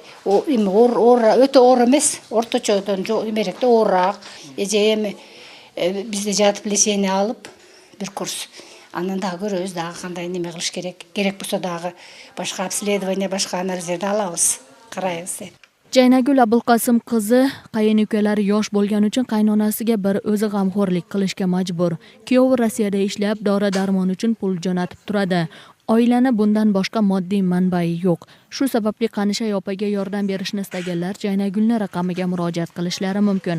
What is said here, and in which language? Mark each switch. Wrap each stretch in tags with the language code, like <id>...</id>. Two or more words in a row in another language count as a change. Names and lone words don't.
<ky>Эми өтө оор эмес, орточодон эмерээк да оорураак. Эже эми бизде жатып лечение алып бир курс. Анан дагы көрөбүз дагы кандай неме кылыш керек. Керек болсо дагы башка обследование, башка анализдерди алабыз, карайбыз деп.</ky> <uz>Jaynagul Abulqasim qizi qayin ukalari yosh bo'lgani uchun qaynonasiga bir o'zi g'amxo'rlik qilishga majbur. Kuyovi Rossiyada ishlab, dori-darmon uchun pul jo'natib turadi. Oilani bundan boshqa moddiy manbai yo'q. Shu sababli Qanishay opaga yordam berishni istaganlar Jaynagulni raqamiga murojaat qilishlari mumkin.</uz>